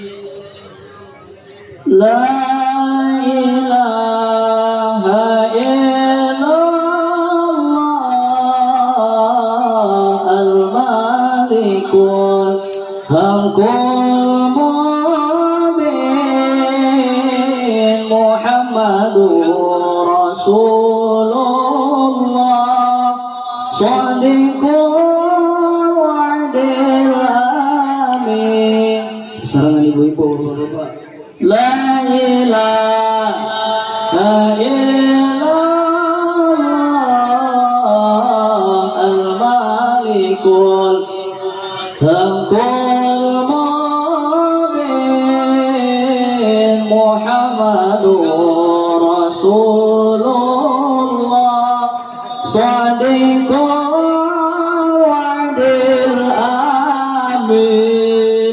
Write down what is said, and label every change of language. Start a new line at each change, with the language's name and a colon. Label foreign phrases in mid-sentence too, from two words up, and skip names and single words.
Arabic: لا إله إلا الله الملك الحق المبين محمد رسول الله صادق الوعد الأمين.
Indonesian: Sarangan ibu-ibu Bapak.
Arabic: لا إله إلا الله الملك الحق المبين محمد رسول الله صادق الوعد الأمين.